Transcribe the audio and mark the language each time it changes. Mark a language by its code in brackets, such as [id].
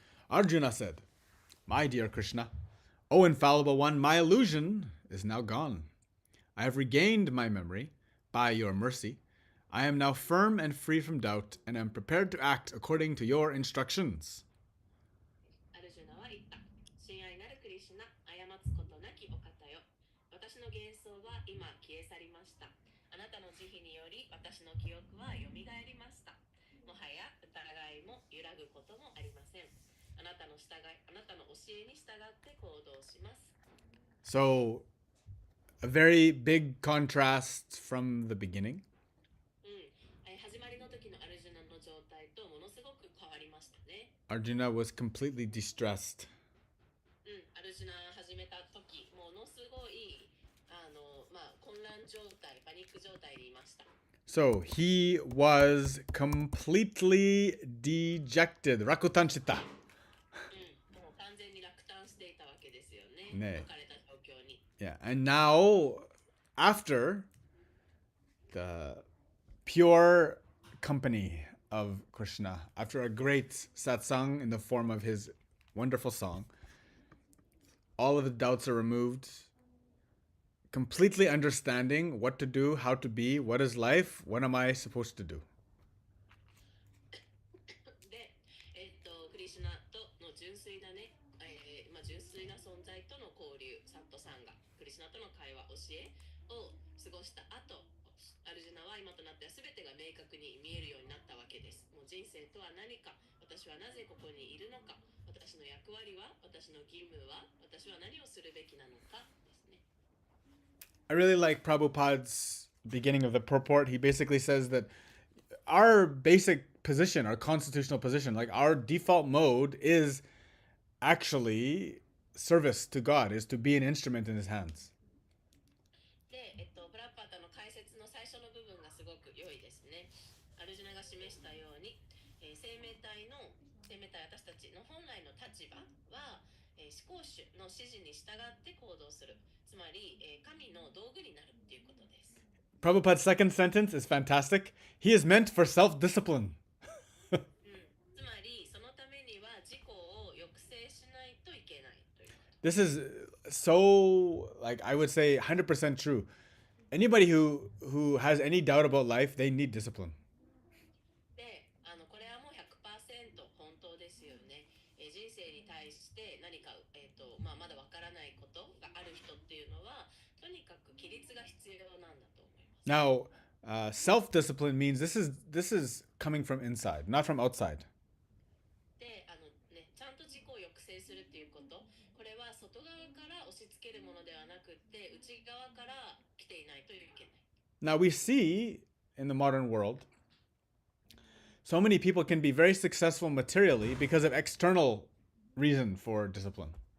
[en] Arjuna said, My dear Krishna, O infallible one, my illusion is now gone. I have regained my memory by your mercy. I am now firm and free from doubt, and am prepared to act according to your instructions. [ja] アルジュナは言った。親愛なるクリシュナ、過つことなきお方よ。私の幻想は今消え去りました。あなたの慈悲により私の記憶はよみがえりました。もはや疑いも揺らぐこともありません。あなたの教えに従って行動します。 [en] So, a very big contrast from the beginning. [ja] 始まりの時のアルジュナの状態とものすごく変わりましたね。 [en] Arjuna was completely distressed. [ja] アルジュナ始めた時、ものすごい混乱状態、パニック状態にいました。 [en] So, he was completely dejected. [ja] Rakutanchita. もう完全に落胆していたわけですよね。ね。置かれた状況に。 [en] Yeah, and now, after the pure company of Krishna, after a great satsang in the form of his wonderful song, all of the doubts are removed, completely understanding what to do, how to be, what is life, what am I supposed to do. [ja] で、クリシュナとの純粋なね、純粋な存在との交流、サットさんがクリシュナとの会話、教えを過ごした後、アルジュナは今となっては全てが明確に見えるようになったわけです。もう人生とは何か、私はなぜここにいるのか、私の役割は、私の義務は、私は何をするべきなのかですね。 [en] I really like Prabhupada's beginning of the purport. He basically says that our basic position, our constitutional position, like our default mode is actually service to God, is to be an instrument in his hands. [ja] で、プラッパータの解説の最初の部分がすごく良いですね。アルジュナが示したように、生命体私たちの本来の立場は、思考主の指示に従って行動する。つまり、神の道具になるっていうことです。 [en] Prabhupada's second sentence is fantastic. He is meant for self-discipline. [ja] つまり、そのためには自己を抑制しないといけないということ。 [en] This is so, like, I would say 100% true. Anybody who has any doubt about life, they need discipline. [ja] で、これはもう 100% 本当ですよね。人生に対して何か、まだわからないことがある人っていうのは、とにかく規律が必要なんだと思います。 [en] Now, self-discipline means this is coming from inside, not from outside. [ja] で、ちゃんと自己を抑制するっていうこと、これは外側から押し付けるものではなくって、内側から来ていないといけない。 [en] Now we see in the modern world, so many people can be very successful materially because of external reason for discipline.